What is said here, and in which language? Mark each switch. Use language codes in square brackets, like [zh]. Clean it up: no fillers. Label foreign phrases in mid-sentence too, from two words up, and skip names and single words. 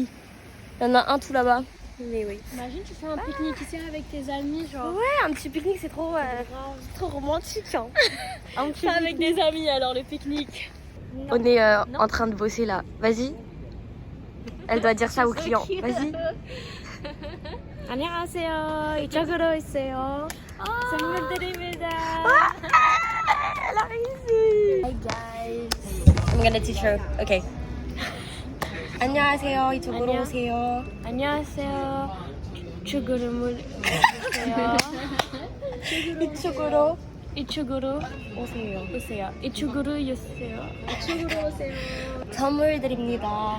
[fr] Il y en a un tout là-bas. Mais oui. Imagine, tu fais un pique-nique ici avec tes amis, genre. Ouais, un petit pique-nique, c'est trop romantique. Hein. Un petit Pas avec des amis, alors le pique-nique. On est en train de bosser là. Vas-y. Elle doit dire ça aux clients. Vas-y. [ko] 안녕하세요. 이쪽으로 있어요. 선물 드립니다. [fr] Elle a réussi. [en] Hi guys. I'm gonna teach her. [ko] Okay. 안녕하세요. 이쪽으로 오세요. 안녕하세요. 이쪽으로 이쪽으로 이쪽으로 오세요. 오세요. 이쪽으로 오세요. 이쪽으로 오세요. 선물 드립니다.